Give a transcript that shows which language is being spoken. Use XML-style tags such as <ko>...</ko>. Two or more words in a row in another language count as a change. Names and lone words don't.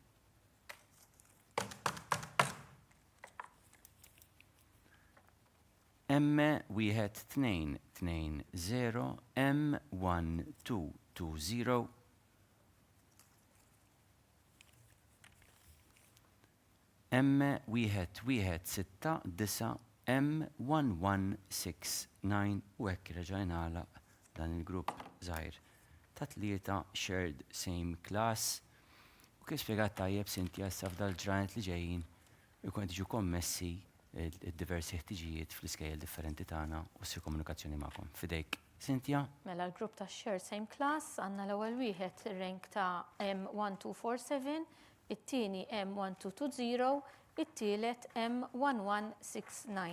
<mt>M1220 M1220 M1169 M1169 u hekk reġgħina għalaq dan il-grupp żgħir ta' 3</mt> <en>shared same class</en> <mt>u kif spjegat tajjeb Cynthia issa f'dal-ġranet li ġejjin ikun tiġu kommessi id-diversi ħtiġijiet fl-iskejjel differenti tagħna u ssir komunikazzjoni magħkom. Fidejk Cynthia. Mela l-grupp ta'</mt> <en>Shared Same Class</en> <mt>għandna l-ewwel wieħed ir-rank ta' M1247, it-tieni M1220, it-tielet M1169.</mt>